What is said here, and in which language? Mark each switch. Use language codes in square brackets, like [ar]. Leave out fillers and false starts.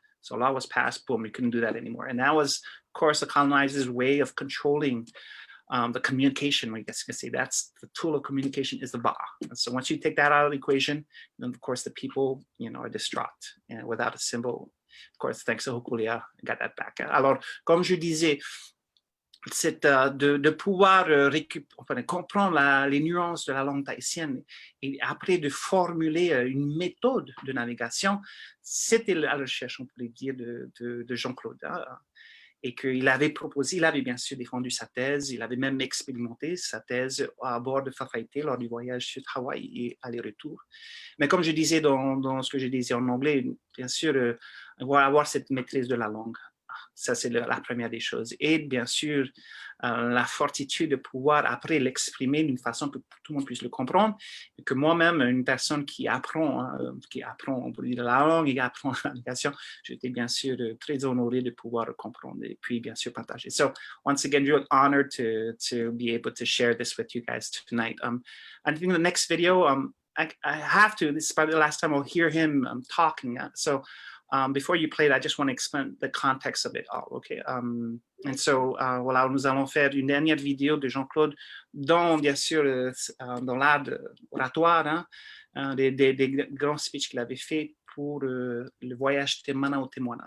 [en] So a law was passed, boom, we couldn't do that anymore. And that was, of course, the colonizers' way of controlling the communication. I guess you could say that's the tool of communication, is the va'a. And so once you take that out of the equation, then of course the people, you know, are distraught, and without a symbol. Of course, thanks to Hokulia, got that back. [fr] Alors, comme je disais, c'est de pouvoir comprendre les nuances de la langue tahitienne, et après de formuler une méthode de navigation. C'était la recherche, on pourrait dire, de Jean-Claude. Hein, et qu'il avait proposé, il avait bien sûr défendu sa thèse, il avait même expérimenté sa thèse à bord de Fafaité lors du voyage sur Hawaï et aller-retour. Mais comme je disais dans ce que je disais en anglais, bien sûr, on va avoir cette maîtrise de la langue. Ça, c'est la première des choses. Et bien sûr, la fortitude de pouvoir après l'exprimer d'une façon que tout le monde puisse le comprendre, et que moi-même, une personne qui apprend, on peut dire la langue et apprend la navigation, j'étais bien sûr très honoré de pouvoir comprendre et puis bien sûr partager. [en] So once again, real honor to be able to share this with you guys tonight. I think the next video, I have to, this is probably the last time I'll hear him talking. So before you play it, I just want to explain the context of it all, okay? [fr] And so, voilà, nous allons faire une dernière vidéo de Jean-Claude, dont, bien sûr, dans l'art oratoire, hein, des grands speeches qu'il avait fait pour le voyage Te Mana o Te Moana.